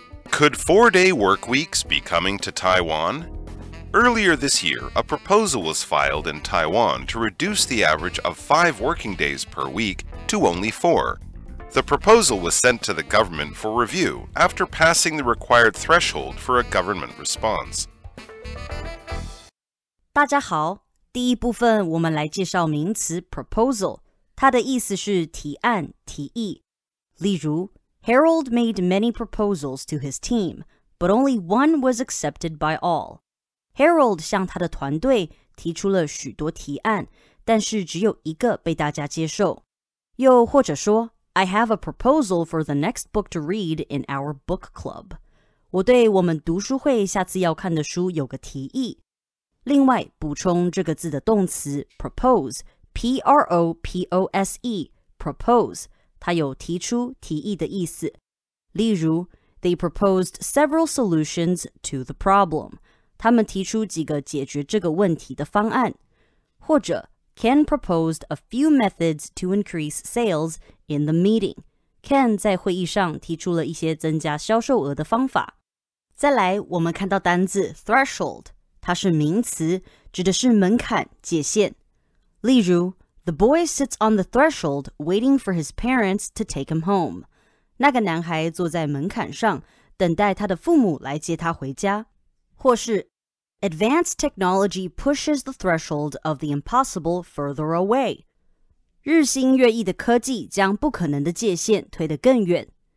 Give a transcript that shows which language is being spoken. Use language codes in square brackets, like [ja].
[en] Could 4-day work weeks be coming to Taiwan? Earlier this year, a proposal was filed in Taiwan to reduce the average of 5 working days per week to only 4. The proposal was sent to the government for review after passing the required threshold for a government response. [zh] 大家好，第一部分我们来介绍名词 proposal， 它的意思是提案、提议。 [en] 例如 Harold made many proposals to his team, but only one was accepted by all. [zh] Harold 向他的团队提出了许多提案，但是只有一个被大家接受。又或者说 [en] I have a proposal for the next book to read in our book club. [zh] 我对我们读书会下次要看的书有个提议。另外，补充这个字的动词 propose, P-R-O-P-O-S-E, propose, 它有提出、提议的意思。 [en] 例如 They proposed several solutions to the problem. [zh] 他们提出几个解决这个问题的方案。 [en] 或者 Ken proposed a few methods to increase sales in the meeting. [zh] Ken 在会议上提出了一些增加销售额的方法。再来，我们看到单字 threshold， 它是名词，指的是门槛、界限。 [en] 例如 The boy sits on the threshold waiting for his parents to take him home. [zh] 那个男孩坐在门槛上，等待他的父母来接他回家。 [en] 或是Advanced technology pushes the threshold of the impossible further away. [zh] 日新月异的科技将不可能的界限推得更远。